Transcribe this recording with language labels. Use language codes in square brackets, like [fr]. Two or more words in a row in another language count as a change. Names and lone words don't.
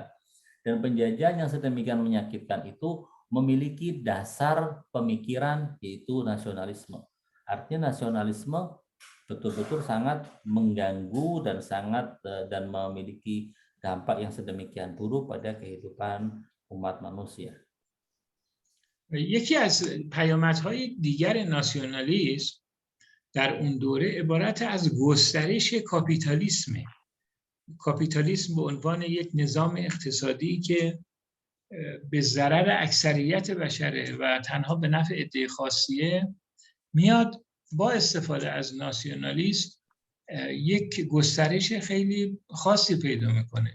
[id] Dan penjajahan yang sedemikian menyakitkan itu memiliki dasar pemikiran yaitu nasionalisme. Artinya nasionalisme betul-betul sangat mengganggu dan memiliki dampak yang sedemikian buruk pada kehidupan umat manusia. [fa] یکی از پیامدهای دیگر ناسیونالیسم در اون دوره عبارت از گسترش کاپیتالیسمه. کاپیتالیسم به عنوان یک نظام اقتصادی که به ضرر اکثریت بشره و تنها به نفع عده خاصیه، میاد با استفاده از ناسیونالیسم یک گسترش خیلی خاصی پیدا میکنه.